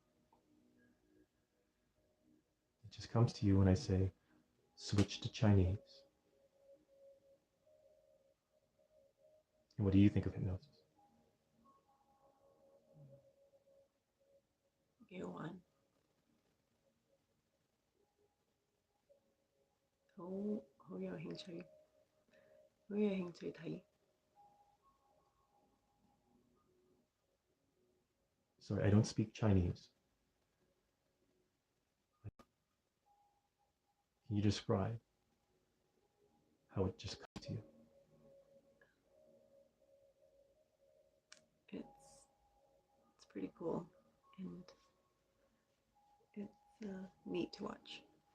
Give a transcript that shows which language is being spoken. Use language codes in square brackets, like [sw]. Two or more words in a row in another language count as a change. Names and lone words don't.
[en] It just comes to you when I say switch to Chinese. And what do you think of hypnosis? Go on. [yue] 好有興趣，好有興趣睇。 [en] Sorry, I don't speak Chinese. Can you describe how it just comes to you? It's pretty cool, and it's neat to watch.